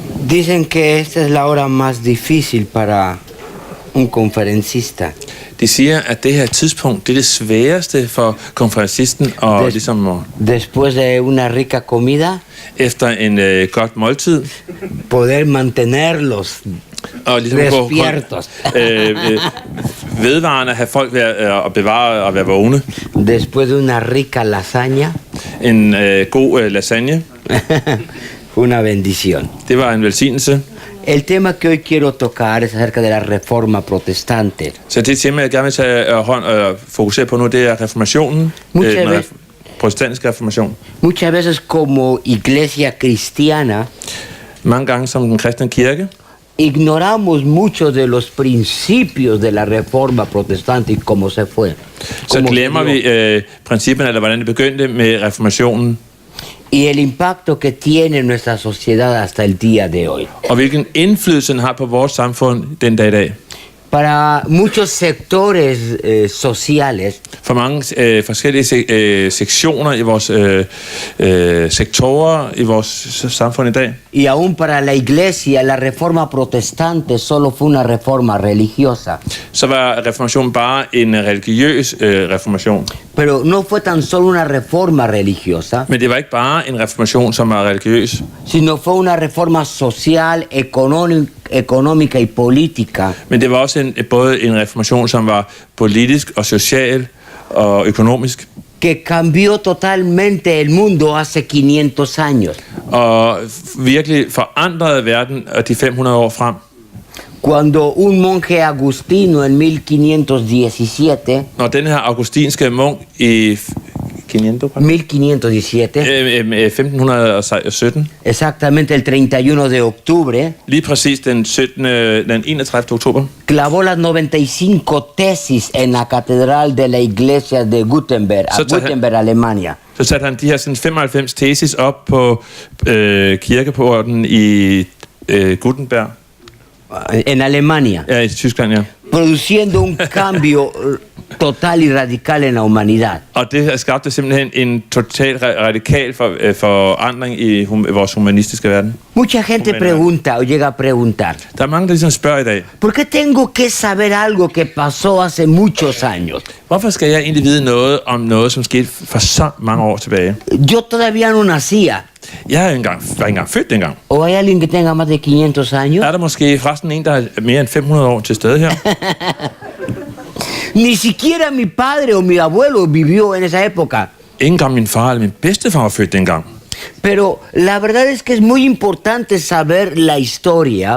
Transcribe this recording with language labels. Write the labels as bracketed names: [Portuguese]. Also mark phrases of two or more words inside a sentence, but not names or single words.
[Spanish] Dicen que esta es la hora más difícil para un conferencista. [Danish] De siger, at det her tidspunkt, det er det sværeste for konferencisten og ligesom [Spanish] Después de una rica comida, [Danish] efter en godt måltid [Spanish] poder mantenerlos [Danish] og ligesom [Spanish] despiertos. [Danish] vedvarende have folk og bevare og være vågne. [Spanish] Después de una rica lasaña, [Danish] En god lasagne, [Spanish] una bendición. [Danish] det var en velsignelse. [Spanish] El tema que hoy quiero tocar es acerca de la reforma protestante. [Danish] Så det tema, jeg gerne vil tage fokusere på nu, det er reformationen. Protestantisk reformation. [Spanish] Muchas veces como iglesia cristiana [Danish] Mange gange som den kristne kirke, [Spanish] ignoramos muchos de los principios de la reforma protestante y cómo se fue. [Danish] så glemmer vi principperne, eller hvordan det begyndte med reformationen, [Spanish] Y el impacto que tiene en nuestra sociedad hasta el día de hoy. [Danish] og hvilken indflydelse den har på vores samfund den dag i dag. [Spanish] Para muchos sectores sociales, [Danish] For mange forskellige sektioner i vores sektorer i vores samfund i dag, [Spanish] y aún para la iglesia, la reforma protestante solo fue una reforma religiosa. [Danish] så var reformationen bare en religiøs reformation. [Spanish] Pero no fue tan solo una reforma religiosa, [Danish] Men det var ikke bare en reformation, som var religiøs, [Spanish] sino fue una reforma social, económica y política [Danish] men det var også både en reformation, som var politisk og social og økonomisk, [Spanish] que cambió totalmente el mundo hace 500 años. [Danish] og virkelig forandrede verden de 500 år frem. [Spanish] Cuando un monje agustino en 1517, [Danish] Når den her augustinske munk i 1517, [Spanish] exactamente el 31 de octubre, [Danish] lige præcis den 31. oktober, [Spanish] clavó las 95 tesis en la catedral de la iglesia de Gutenberg, Gutenberg, Alemania. [Danish] så satte han de her 95 tesis op på kirkeporten i Gutenberg. [Spanish] En Alemania, [Danish] Ja, i Tyskland, ja. [Spanish] produciendo un cambio total y radical en la humanidad. [Danish] Og det skabte simpelthen en total radikal forandring i vores humanistiske verden. [Spanish] Mucha gente pregunta o llega a preguntar, [Danish] Der er mange, der ligesom spørger i dag, [Spanish] ¿por qué tengo que saber algo que pasó hace muchos años? [Danish] hvorfor skal jeg egentlig vide noget om noget, som skete for så mange år tilbage? [Spanish] Yo todavía no nacía. [Danish] Jeg var ikke engang født dengang. [Spanish] ¿O hay alguien que tenga más de 500 años? [Danish] Er der måske forresten en, der er mere end 500 år til stede her? [Spanish] Ni siquiera mi padre o mi abuelo vivió en esa época. [Danish] Ikke engang min far eller min bedstefar var født dengang. [Spanish] Pero la verdad es que es muy importante saber la historia.